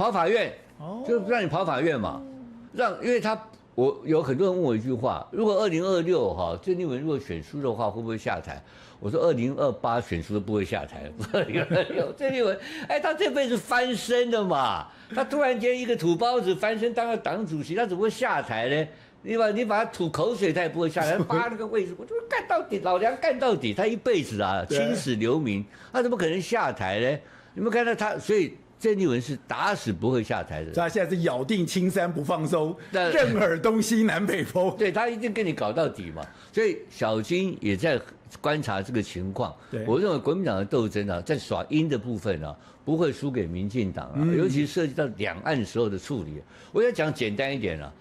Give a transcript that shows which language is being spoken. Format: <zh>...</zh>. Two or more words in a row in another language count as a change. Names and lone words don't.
<zh>跑法院，就讓你跑法院嘛，因為我有很多人問我一句話，如果2026哈鄭麗文如果選輸的話，會不會下台？我說2028選輸都不會下台，2026鄭麗文，哎，他這輩子翻身的嘛，他突然間一個土包子翻身當了黨主席，他怎麼會下台呢？你把他吐口水，他也不會下來。扒那個位置，我就幹到底，老娘幹到底。他一輩子啊，青史留名，他怎麼可能下台呢？你們看到他，所以鄭麗文是打死不會下台的。他現在是咬定青山不放鬆，任爾東西南北風。對，他一定跟你搞到底嘛。所以小金也在觀察這個情況。我認為國民黨的鬥爭啊，在耍陰的部分啊，不會輸給民進黨啊，尤其涉及到兩岸時候的處理。我要講簡單一點啊。</zh>